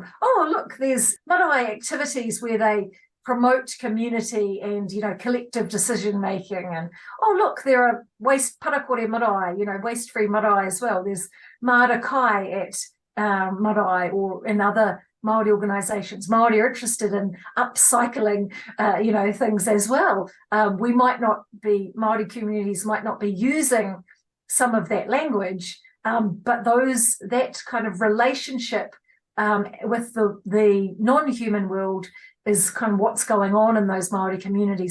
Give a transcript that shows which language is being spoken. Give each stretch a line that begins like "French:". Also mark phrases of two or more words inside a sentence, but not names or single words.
English: Oh, look, there's marae activities where they promote community and, collective decision making. And, oh, look, there are
Māori: parakore marae,
English: waste-free marae as well. There's Māori Kai at marae or in other Māori organisations. Māori are interested in upcycling, things as well. Māori communities might not be using some of that language, but that kind of relationship with the non-human world is kind of what's going on in those Māori communities.